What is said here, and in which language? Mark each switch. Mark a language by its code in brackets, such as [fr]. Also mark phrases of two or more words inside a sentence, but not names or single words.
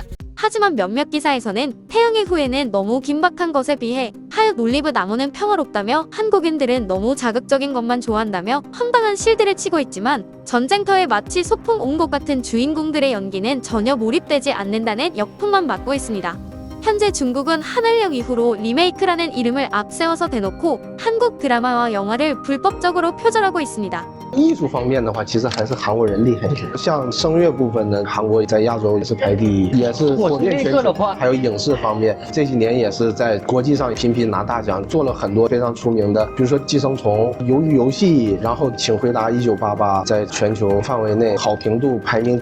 [ko] 하지만 몇몇 기사에서는 태양의 후예는 너무 긴박한 것에 비해 하얀 올리브 나무는 평화롭다며 한국인들은 너무 자극적인 것만 좋아한다며 황당한 실드를 치고 있지만 전쟁터에 마치 소풍 온 것 같은 주인공들의 연기는 전혀 몰입되지 않는다는 역풍만 맞고 있습니다. 현재 중국은 한알령 이후로 리메이크라는 이름을 앞세워서 대놓고 한국 드라마와 영화를 불법적으로 표절하고 있습니다. [zh] 艺术方面的话，其实还是韩国人厉害一点。像声乐部分呢，韩国在亚洲也是排第一，也是火遍全球。还有影视方面，这几年也是在国际上频频拿大奖，做了很多非常出名的，比如说《寄生虫》、《鱿鱼游戏》，然后《请回答1988》，在全球范围内好评度排名。